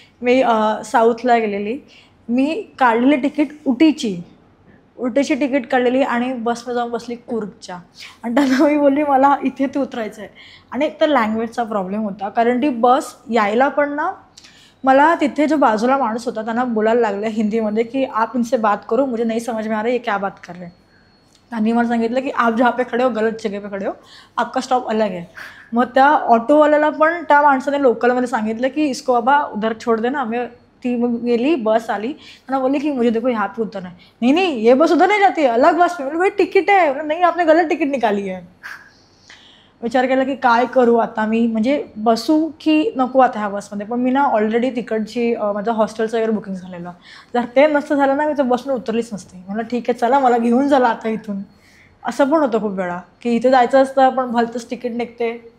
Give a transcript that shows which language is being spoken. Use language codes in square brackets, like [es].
[mr] मी साऊथला गेलेली. मी काढलेली ticket उटीची ticket काढलेली आणि बसमध्ये जाऊन बसली कुर्गच्या. आणि त्यांना मी बोलली मला इथे ते उतरायचं आहे. आणि एक तर लँग्वेजचा प्रॉब्लेम होता, कारण ती बस यायला पण ना मला तिथे जो बाजूला माणूस होता त्यांना बोलायला लागलं हिंदीमध्ये की [hi] आप इनसे बात करो, मुझे नहीं समझ में आ रहा ये क्या बात कर रहे हैं. [mr] त्यांनी मला सांगितलं की [hi] आप जहाँ पे खड़े हो गलत जगह पे खड़े हो, आपका स्टॉप अलग है. [mr] मग त्या ऑटोवाल्याला पण त्या माणसाने लोकलमध्ये सांगितलं की [hi] इसको बाबा उधर छोड़ दे ना. [mr] मैं ती मग गेली, बस आली. त्यांना बोलली की [hi] मुझे देखो यहाँ पे उतरना है. नहीं नहीं ये बस उधर नहीं जाती है, अलग बस पे. भाई तिकीट है. नहीं, आपने गलत तिकीट निकाली है. [mr] विचार केला की काय करू आता मी, म्हणजे बसू की नको आता ह्या बसमध्ये. पण मी ना ऑलरेडी तिकडची माझं हॉस्टेलचं वगैरे बुकिंग झालेलं. जर ते नसतं झालं ना मी तर बसनं उतरलीच नसते. मला ठीक आहे चला मला घेऊन झालं आता इथून. असं पण होतं खूप वेळा की इथे जायचं असतं पण भलतंच तिकीट निघते.